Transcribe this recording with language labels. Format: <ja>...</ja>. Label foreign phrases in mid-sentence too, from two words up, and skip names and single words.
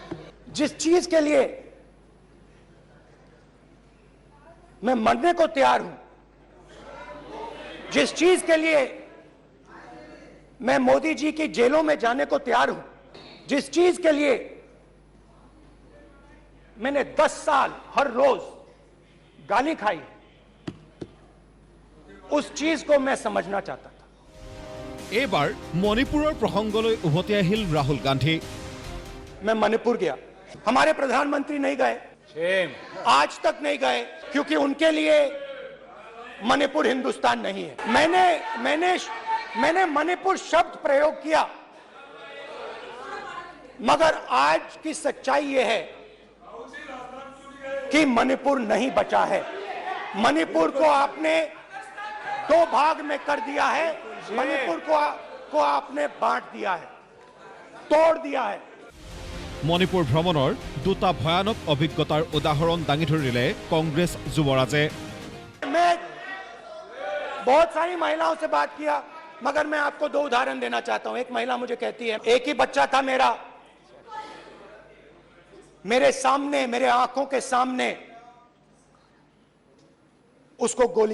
<hi>जिस चीज के लिए मैं मरने को तैयार हूं, जिस चीज के लिए मैं मोदी जी की जेलों में जाने को तैयार हूं, जिस चीज के लिए मैंने 10 साल हर रोज गाली खाई, उस चीज को मैं समझना चाहता था।</hi> <as>এইবাৰ মণিপুৰৰ প্ৰসংগলৈ উভতি আহিল ৰাহুল গান্ধী।</as> <hi>मैं मणिपुर गया, हमारे प्रधानमंत्री नहीं गए, आज तक नहीं गए, क्योंकि उनके लिए मणिपुर हिंदुस्तान नहीं है। मैंने मणिपुर शब्द प्रयोग किया, मगर आज की सच्चाई यह है कि मणिपुर नहीं बचा है। मणिपुर को आपने 2 भाग में कर दिया है, मणिपुर को आपने बांट दिया है, तोड़ दिया है।</hi> <as>মণিপুৰ ভ্ৰমণৰ দুটা ভয়ানক অভিজ্ঞতাৰ উদাহৰণ দাঙি ধৰিলে কংগ্ৰেছ যুৱৰাজে।</as> <hi>मैं बहुत सारी महिलाओं से बात किया, मगर मैं आपको 2 उदाहरण देना चाहता हूं। एक महिला मुझे कहती है, एक ही बच्चा था मेरा, मेरे सामने, मेरे आंखों के सामने उसको गोली मारी है।</hi>